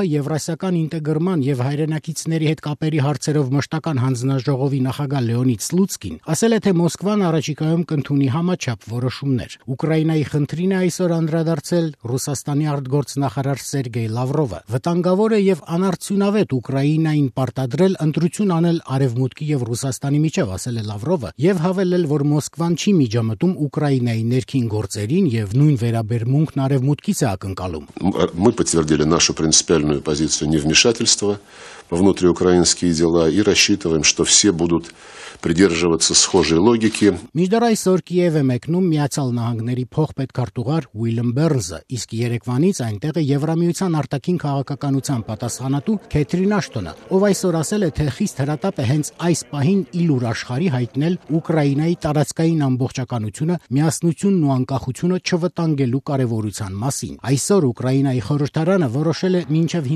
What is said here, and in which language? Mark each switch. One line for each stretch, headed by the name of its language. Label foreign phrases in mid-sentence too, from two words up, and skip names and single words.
Armenian: Եվրասիական ինտեգրման եւ հայրենակիցների հետ կապերի հարցերով մշտական հանձնաժողովի նախագահ Լեոնիդ Սլուցկին ասել է, թե Մոսկվան առաջիկայում կընդունի համաչափ որոշումներ։ Ուկրաինայի խնդրին է այսօր անդրադարձել Ռուսաստանի արտգործնախարար Սերգեյ Լավրովը։ Վտանգավոր է եւ անարդյունավետ Ուկրաինային պարտադրել ընտրություն անել Արևմուտքի եւ Ռուսաստանի միջև, ասել է Լավրովը, եւ հավելել, որ Մոսկվան չի միջամտում Ուկրաինայի ներքին գործերին եւ նույն վերաբերմունքն Արևմուտքից է ակնկալում։
Russian: Мы подтвердили нашу принципиальную позицию невмешательства во внутриукраинские дела и рассчитываем, что все будут придерживаться схожей логики.
Armenian: Մինչդեռ այսօր Կիև է մեկնում Միացյալ Նահանգների փոխպետքարտուղար Ուիլյամ Բերնզը, իսկ Երևանից այնտեղ է Եվրամիության արտաքին քաղաքականության պատասխանատու Քեթրին Աշտոնը, ով այսօր ասել է, թե խիստ հրատապ է հենց այս պահին իլուր աշխարհի հայտնել Ուկրաինայի տարածքային ամբողջականությունը, միասնությունն ու անկախությունը չվտանգելու կարևորության մասին։ Այսօր Ուկրաինայի խորհրդարանը որոշել է մինչև